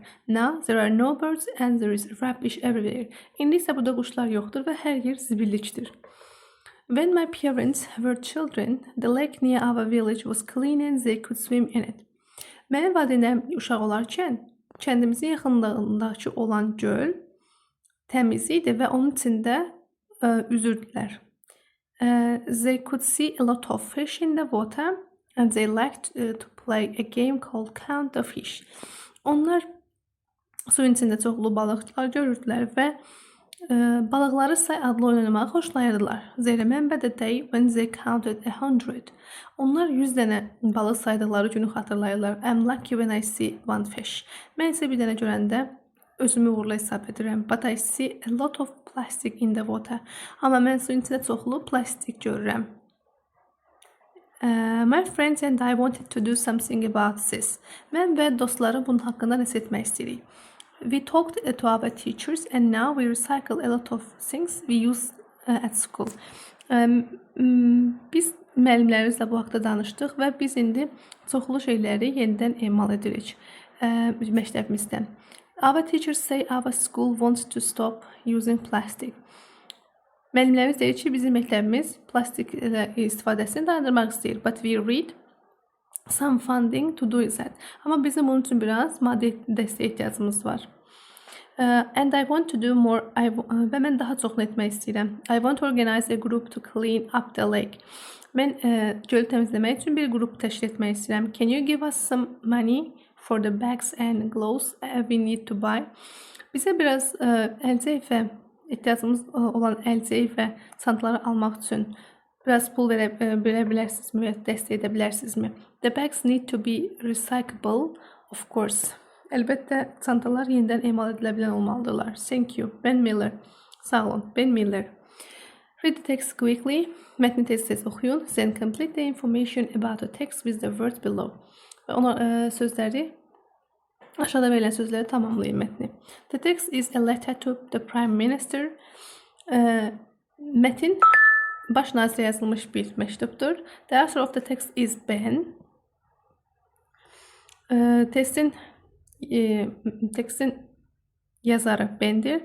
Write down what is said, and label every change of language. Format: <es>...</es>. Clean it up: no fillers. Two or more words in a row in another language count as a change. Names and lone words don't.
<en>Now there are no birds and there is rubbish everywhere.</en> <az>İndi isə burada quşlar yoxdur və hər yer zibillikdir.</az> <en>When my parents were children, the lake near our village was clean and they could swim in it.</en> <az>Mənim valideynlərim uşaq olarkən kəndimizin yaxınlığındakı olan göl təmiz idi və onun içində üzürdülər.</az> <en>They could see a lot of fish in the water and they liked to play a game called Count the Fish.</en> <az>Onlar suyun içində çoxlu balıqlar görürdülər və balıqları say adlı oynamağı xoşlayırdılar.</az> <en>They remembered the day when they counted 100.</en> <az>Onlar 100 dənə balıq saydıqları günü xatırlayırlar.</az> <en>I'm lucky when I see one fish.</en> <az>Mən isə bir dənə görəndə özümü uğurlu hesab edirəm.</az> <en>But I see a lot of plastic in the water.</en> <az>Amma mən suyun içində çoxlu plastik görürəm.</az> <en>My friends and I wanted to do something about this.</en> <az>Mən və dostlarım bunun haqqında nəsə etmək istəyirik.</az> <en>We talked to our teachers and now we recycle a lot of things we use at school.</en> <az>Biz müəllimlərimizlə bu haqda danışdıq və biz indi çoxlu şeyləri yenidən emal edirik məktəbimizdə.</az> <en>Our teachers say our school wants to stop using plastic.</en> <az>Müəllimlərimiz deyir ki, bizim məktəbimiz plastik istifadəsini dayandırmaq istəyir.</az> <en>But we read some funding to do that.</en> <az>Amma bizim bunun üçün biraz maddi dəstəyə ehtiyacımız var.</az> <en>And I want to do more.</en> <az>Və mən daha çoxunu etmək istəyirəm.</az> <en>I want to organize a group to clean up the lake.</en> <az>Mən gölü təmizləmək üçün bir qrup təşkil etmək istəyirəm.</az> <en>Can you give us some money for the bags and gloves we need to buy?</en> <az>Bizə biraz əlcək və ehtiyacımız olan əlcək və çantaları almaq üçün biraz pul verə bilərsinizmi, dəstək edə bilərsinizmi?</az> <en>The bags need to be recyclable, of course.</en> <az>Əlbəttə, çantalar yenidən emal edilə bilən olmalıdırlar.</az> <en>Thank you. Ben Miller.</en> <az>Sağ olun.</az> <en>Ben Miller. Read the text quickly.</en> <az>Mətni tez-tez oxuyun.</az> <en>Then complete the information about the text with the words below.</en> <az>Və ona sözləri, aşağıda verilən sözləri tamamlayın mətni.</az> <en>The text is a letter to the Prime Minister.</en> <az>Mətin baş nazirə yazılmış bir məktubdur.</az> <en>The author of the text is Ben.</en> <az>Tekstin yazarı Ben'dir.</az>